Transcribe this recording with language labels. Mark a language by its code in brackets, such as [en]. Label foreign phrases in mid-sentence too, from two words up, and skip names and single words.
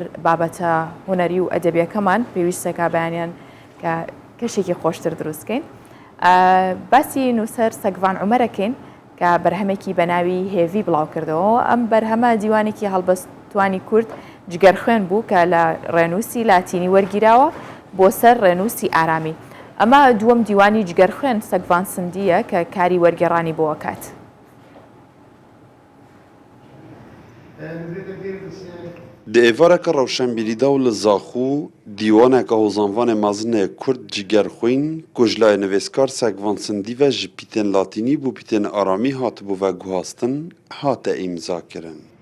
[ckb] بابەتە هوەری و ئەدەبیەکەمان پێویستە کا بەیانیان کە کەشێکی خۆشتر دروستکەین باسی نووسەر سەگڤان عومەرەکەین کە بەرهەمێکی بەناوی هێڤی بڵاو کردەوە ئەم بەرهەمە دیوانێکی هەڵبەستوانی کورد جگەر خوێن بوو کە لە ڕێنووسی لاتینی وەرگیراوە بۆ سەر ڕێنووسی ئارامی ئەمە دووەم دیوانی جگەر خوێن سەگڤان سندیە کە کاری وەرگێڕانی بۆ کات [ku] Di êvareka rewşenbîrîda û li Zaxû dîwaneka hozanvanê mezin Kurd cigerxwîn ku ji layê nivêskar Segvan Sindî ve ji pîtên latînî bû pîtên aramî hatibû veguhastin hate îmzakirin.